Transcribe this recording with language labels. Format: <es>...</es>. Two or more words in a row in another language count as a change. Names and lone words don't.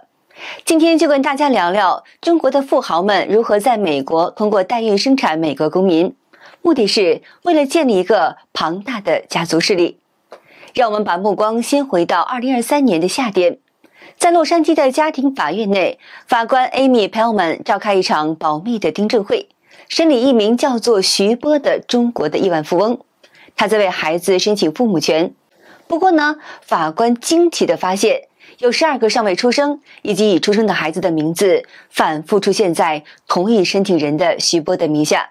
<zh>今天就跟大家聊聊中國的富豪們如何在美國通過代孕生產美國公民，目的是為了建立一個龐大的家族勢力。讓我們把目光先回到2023年的夏天，在洛杉磯的家庭法院內，法官 Amy Pellman 召開一場保密的聽證會，審理一名叫做徐波的中國的億萬富翁。他在為孩子申請父母權。不過呢，法官驚奇地發現，有12個尚未出生以及已出生的孩子的名字反覆出現在同一申請人的徐波的名下。</zh>